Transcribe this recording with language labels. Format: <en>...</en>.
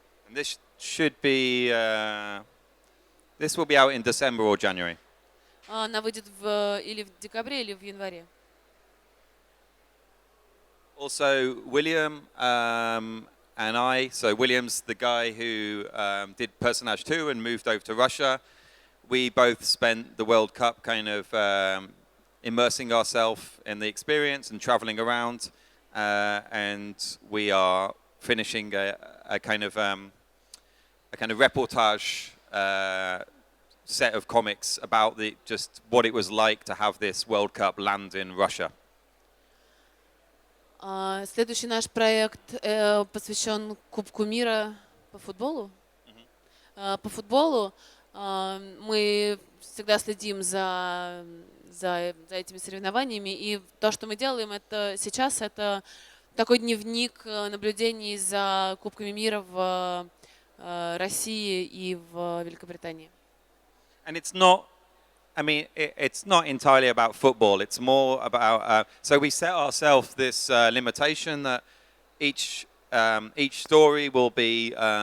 <en>And this should be, this will be out in December or January.</en> <ru>Она выйдет или в декабре, или в январе.</ru> <en>Also, William and I, so William's the guy who did Personage 2 and moved over to Russia. We both spent the World Cup kind of immersing ourselves in the experience and traveling around, and we are finishing a kind of reportage set of comics about just what it was like to have this World Cup land in Russia.</en> <ru>Следующий наш проект посвящен Кубку мира по футболу. По футболу мы всегда следим за этими соревнованиями, и то, что мы делаем, сейчас это такой дневник наблюдений за Кубками мира в России и в Великобритании.</ru> <en>And it's not, I mean, it's not entirely about football. It's more about, so we set ourselves this limitation that each story will be</en>